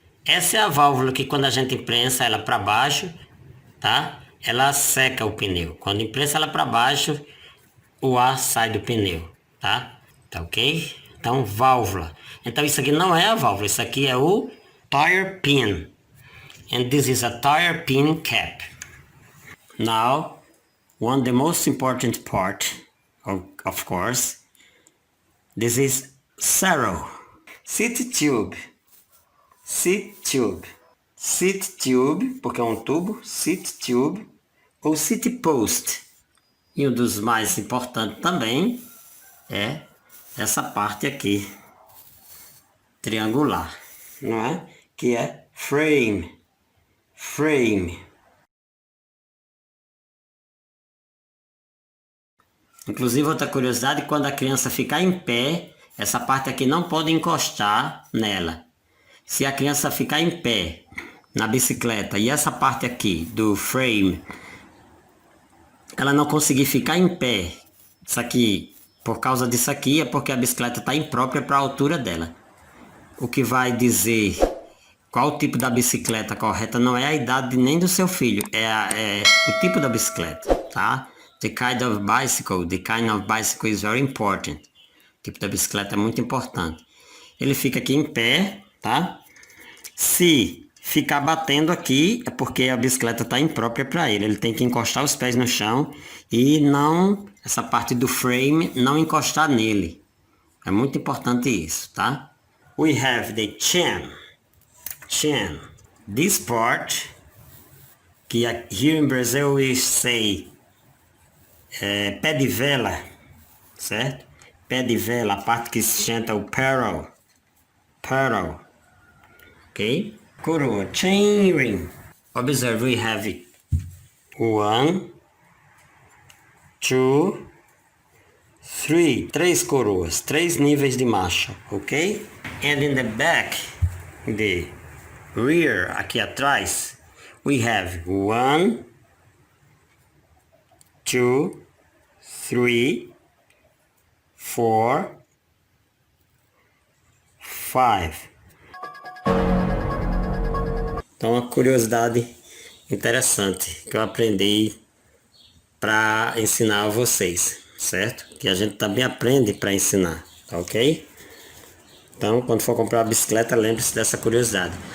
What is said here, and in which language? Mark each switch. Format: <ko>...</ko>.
<pt>Essa é a válvula que quando a gente imprensa ela para baixo, tá? Ela seca o pneu. Quando imprensa ela para baixo, o ar sai do pneu, tá? Tá ok? Então, válvula. Então, isso aqui não é a válvula, isso aqui é o tire pin.</pt> <en>And this is a tire pin cap. Now, the most important part, of course, this is zero. Seat tube. Seat tube.</en> <pt>Seat tube, porque é um tubo, seat tube, ou seat post. E um dos mais importantes também é essa parte aqui, triangular, não é? Que é frame. Frame. Inclusive, outra curiosidade, quando a criança ficar em pé, essa parte aqui não pode encostar nela. Se a criança ficar em pé na bicicleta e essa parte aqui do frame, ela não conseguir ficar em pé, isso aqui, por causa disso aqui, é porque a bicicleta está imprópria para a altura dela. O que vai dizer qual tipo da bicicleta correta não é a idade nem do seu filho, é o tipo da bicicleta, tá?</pt> <en>The kind of bicycle is very important.</en> <pt>O tipo da bicicleta é muito importante. Ele fica aqui em pé, tá? Se ficar batendo aqui, é porque a bicicleta está imprópria para ele. Ele tem que encostar os pés no chão e não, essa parte do frame, não encostar nele. É muito importante isso, tá?</pt> <en>We have the chain. Chain. This part, que here in Brazil we say</en> <pt>pé de vela, certo? Pé de vela, a parte que se senta o pedal. Pedal. Ok? Coroa. Chain ring.</pt> <en>Observe, we have 1, 2, 3.</en> <pt>3 coroas, 3 níveis de marcha, ok?</pt> <en>And in the back, the rear,</en> <pt>aqui atrás,</pt> <en>we have 1, 2, 3, 4, 5.</en> <pt>Então, uma curiosidade interessante que eu aprendi para ensinar a vocês, certo? Que a gente também aprende para ensinar, tá ok? Então, quando for comprar uma bicicleta, lembre-se dessa curiosidade.</pt>